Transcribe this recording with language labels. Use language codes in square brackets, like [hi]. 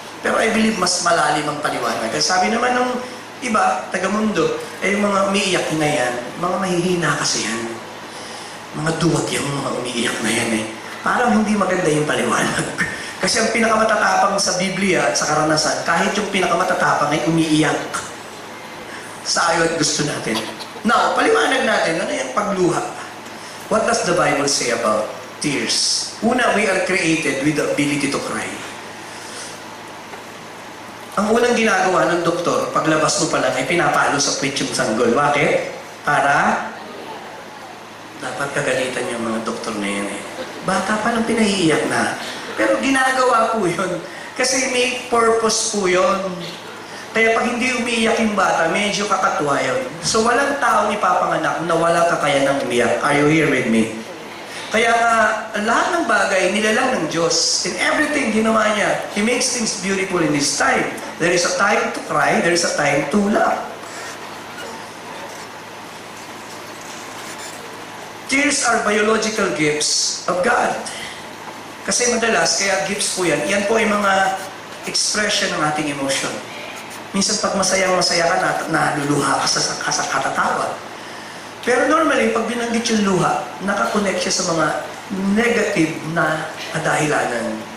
[tl] Pero [en] I believe [tl] mas malalim ang paliwanag. Kasi sabi naman ng iba, taga-mundo, yung mga umiiyak na yan, mga mahihina kasi yan. Mga duwag yung mga umiiyak na yan eh. Parang hindi maganda yung paliwanag. Kasi ang pinakamatatapang sa Biblia at sa karanasan, kahit yung pinakamatatapang ay umiiyak sa ayaw at gusto natin. Now, paliwanag natin, ano yung pagluha? [en] What does the Bible say about tears? Una, we are created with the ability to cry. [tl] Ang unang ginagawa ng doktor, paglabas mo pa lang, ay pinapalo sa puwit yung sanggol. Bakit? Para dapat kagalitan yung mga doktor na yan eh. Bata pa lang pinahiiyak na. Pero ginagawa po yun. Kasi may purpose po yun. Kaya pag hindi umiiyak yung bata, medyo kakatuwa yun. So walang taong ipapanganak na wala kakayanang umiyak. [en] Are you here with me? [tl] Kaya lahat ng bagay, nilalang ng Diyos. [en] In everything [tl] ginawa niya, [en] He makes things beautiful in His time. There is a time to cry, there is a time to laugh. Tears are biological gifts of God. [tl] Kasi madalas, kaya gifts po yan, yan po ay mga expression ng ating emotion. Minsan pag masayang-masaya ka, naluluha ka sa katatawa. Pero normally, pag binanggit yung luha, nakakonect siya sa mga negative na kadahilanan.